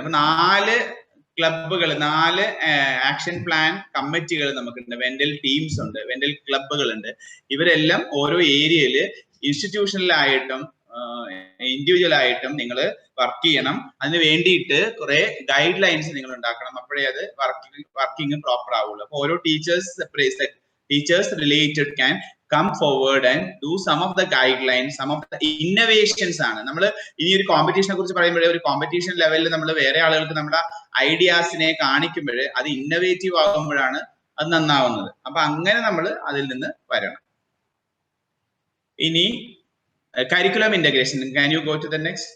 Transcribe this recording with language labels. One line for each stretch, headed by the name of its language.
Malayalam: അപ്പൊ 4 ക്ലബുകൾ, 4 action plan കമ്മിറ്റികൾ നമുക്കുണ്ട്. വെന്റൽ ടീംസ് ഉണ്ട്, വെന്റൽ ക്ലബുകൾ ഉണ്ട്. ഇവരെല്ലാം ഓരോ ഏരിയയില് ഇൻസ്റ്റിറ്റ്യൂഷണലായിട്ടും ഇൻഡിവിജ്വൽ ആയിട്ടും നിങ്ങൾ വർക്ക് ചെയ്യണം. അതിന് വേണ്ടിയിട്ട് കുറെ ഗൈഡ് ലൈൻസ് നിങ്ങൾ ഉണ്ടാക്കണം. അപ്പോഴേ അത് വർക്കിംഗ് പ്രോപ്പർ ആവുള്ളൂ. അപ്പൊ ഓരോ
English: Teachers related can come forward and do some of the guidelines, some of the innovations ആണ്.
Malayalam: നമ്മൾ ഇനി ഒരു കോമ്പറ്റീഷനെ കുറിച്ച് പറയുമ്പോഴേ ഒരു കോമ്പറ്റീഷൻ ലെവലിൽ നമ്മൾ വേറെ ആളുകൾക്ക് നമ്മുടെ ഐഡിയാസിനെ കാണിക്കുമ്പോൾ അത് ഇന്നോവേറ്റീവ് ആകുമ്പോഴാണ് അത് നന്നാവുന്നത്. അപ്പൊ അങ്ങനെ നമ്മൾ അതിൽ നിന്ന് വരണം. ഇനി curriculum integration,
English: Can you go to the next?